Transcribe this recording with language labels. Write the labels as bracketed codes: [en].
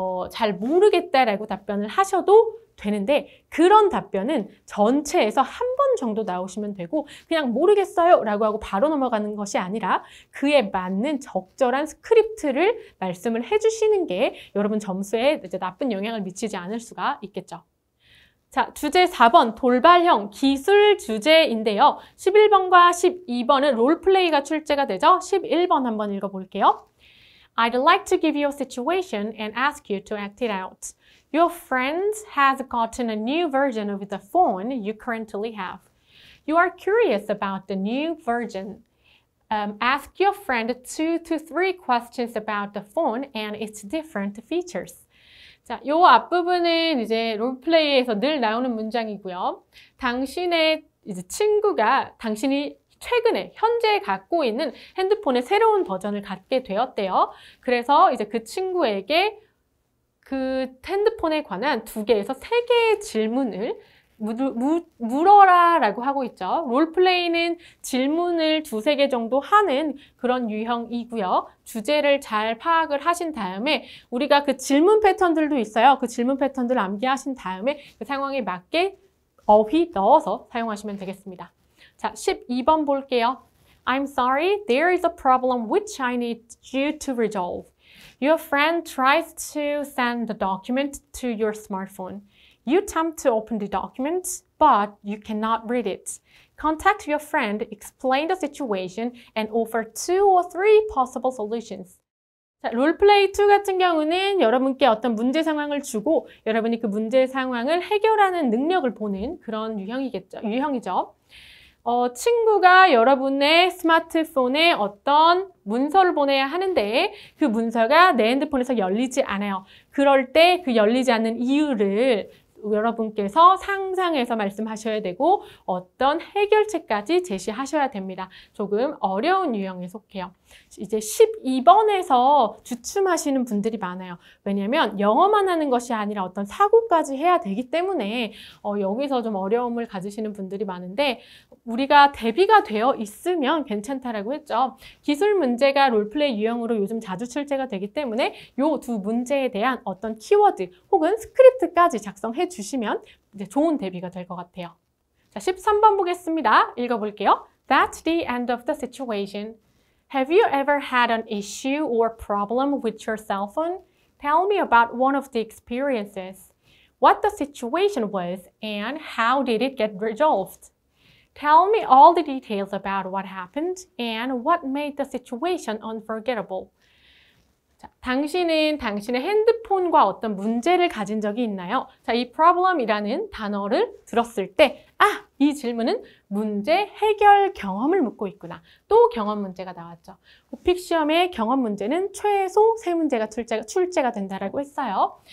[ko] 잘 모르겠다라고 답변을 하셔도 되는데 그런 답변은 전체에서 한 번 정도 나오시면 되고 그냥 모르겠어요 라고 하고 바로 넘어가는 것이 아니라 그에 맞는 적절한 스크립트를 말씀을 해주시는 게 여러분 점수에 이제 나쁜 영향을 미치지 않을 수가 있겠죠. 자, 주제 4번 돌발형 기술 주제인데요. 11번과 12번은 롤플레이가 출제가 되죠. 11번 한번 읽어볼게요. [en] I'd like to give you a situation and ask you to act it out. Your friend has gotten a new version of the phone you currently have. You are curious about the new version. Ask your friend 2 to 3 questions about the phone and its different features. [ko] 자, 요 앞부분은 이제 롤플레이에서 늘 나오는 문장이고요. 당신의 이제 친구가 당신이 최근에 현재 갖고 있는 핸드폰의 새로운 버전을 갖게 되었대요. 그래서 이제 그 친구에게 그 핸드폰에 관한 2개에서 3개의 질문을 물어라 라고 하고 있죠. 롤플레이는 질문을 2-3개 정도 하는 그런 유형이고요. 주제를 잘 파악을 하신 다음에 우리가 그 질문 패턴들도 있어요. 그 질문 패턴들을 암기하신 다음에 그 상황에 맞게 어휘 넣어서 사용하시면 되겠습니다. 자, 12번 볼게요. [en] I'm sorry, there is a problem which I need you to resolve. Your friend tries to send the document to your smartphone. You attempt to open the document, but you cannot read it. Contact your friend, explain the situation, and offer 2 or 3 possible solutions. [ko] 자, 롤플레이 2 같은 경우는 여러분께 어떤 문제 상황을 주고 여러분이 그 문제 상황을 해결하는 능력을 보는 그런 유형이죠. 친구가 여러분의 스마트폰에 어떤 문서를 보내야 하는데 그 문서가 내 핸드폰에서 열리지 않아요. 그럴 때 그 열리지 않는 이유를 여러분께서 상상해서 말씀하셔야 되고 어떤 해결책까지 제시하셔야 됩니다. 조금 어려운 유형에 속해요. 이제 12번에서 주춤하시는 분들이 많아요. 왜냐하면 영어만 하는 것이 아니라 어떤 사고까지 해야 되기 때문에 여기서 좀 어려움을 가지시는 분들이 많은데 우리가 대비가 되어 있으면 괜찮다라고 했죠. 기술 문제가 롤플레이 유형으로 요즘 자주 출제가 되기 때문에 이 두 문제에 대한 어떤 키워드 혹은 스크립트까지 작성해 주시면 이제 좋은 대비가 될 것 같아요. 자, 13번 보겠습니다. 읽어볼게요. [en] That's the end of the situation. Have you ever had an issue or problem with your cell phone? Tell me about one of the experiences. What the situation was and how did it get resolved? Tell me all the details about what happened and what made the situation unforgettable. [ko] 자, 당신은 당신의 핸드폰과 어떤 문제를 가진 적이 있나요? 자, 이 problem이라는 단어를 들었을 때 이 질문은 문제 해결 경험을 묻고 있구나. 또 경험 문제가 나왔죠. 오픽 시험의 경험 문제는 최소 3문제가 출제가 된다라고 했어요.